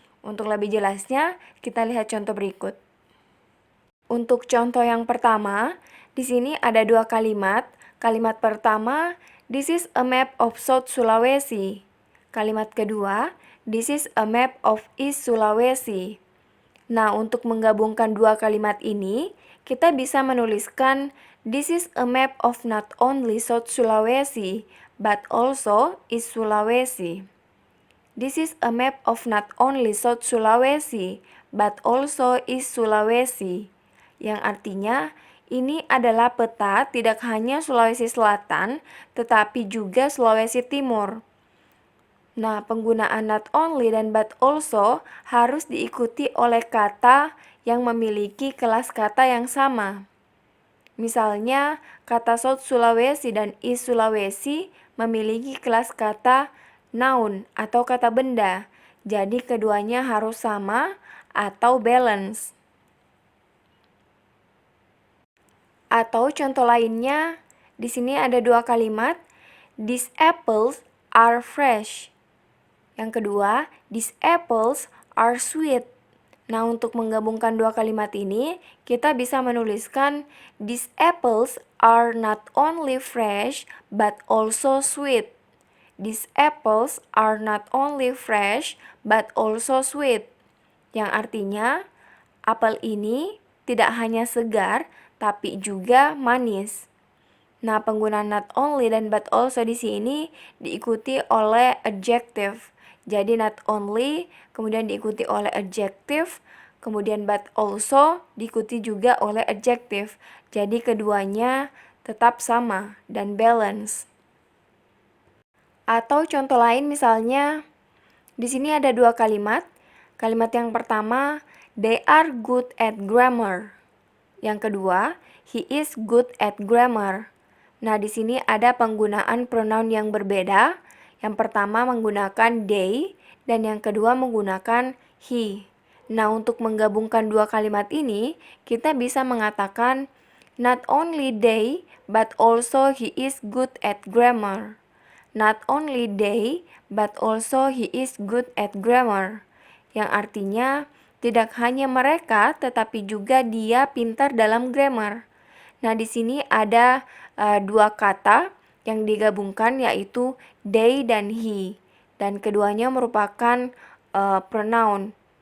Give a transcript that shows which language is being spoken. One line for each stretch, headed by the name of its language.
Indonesian: Untuk lebih jelasnya, kita lihat contoh berikut. Untuk contoh yang pertama, di sini ada dua kalimat. Kalimat pertama,
English: this is a map of South Sulawesi.
Indonesian: Kalimat kedua,
English: this is a map of East Sulawesi.
Indonesian: Nah, untuk menggabungkan dua kalimat ini, kita bisa menuliskan
English: This is a map of not only South Sulawesi, but also East Sulawesi. This is a map of not only South Sulawesi, but also East Sulawesi.
Indonesian: Yang artinya, ini adalah peta tidak hanya Sulawesi Selatan, tetapi juga Sulawesi Timur. Nah, penggunaan not only dan but also harus diikuti oleh kata yang memiliki kelas kata yang sama. Misalnya, kata South Sulawesi dan East Sulawesi memiliki kelas kata noun atau kata benda. Jadi keduanya harus sama atau balance. Atau contoh lainnya, di sini ada dua kalimat.
English: These apples are fresh.
Indonesian: Yang kedua,
English: these apples are sweet.
Indonesian: Nah, untuk menggabungkan dua kalimat ini, kita bisa menuliskan
English: these apples are not only fresh but also sweet. These apples are not only fresh but also sweet.
Indonesian: Yang artinya, apel ini tidak hanya segar tapi juga manis. Nah, penggunaan not only dan but also di sini diikuti oleh adjective. Jadi not only, kemudian diikuti oleh adjective, kemudian but also diikuti juga oleh adjective. Jadi keduanya tetap sama dan balance. Atau contoh lain misalnya, di sini ada dua kalimat. Kalimat yang pertama,
English: they are good at grammar.
Indonesian: Yang kedua,
English: he is good at grammar.
Indonesian: Nah, di sini ada penggunaan pronoun yang berbeda. Yang pertama menggunakan they dan yang kedua menggunakan he. Nah, untuk menggabungkan dua kalimat ini, kita bisa mengatakan
English: not only they, but also he is good at grammar. Not only they, but also he is good at grammar.
Indonesian: Yang artinya, tidak hanya mereka, tetapi juga dia pintar dalam grammar. Nah, di sini ada dua kata yang digabungkan yaitu they dan he. Dan keduanya merupakan pronoun.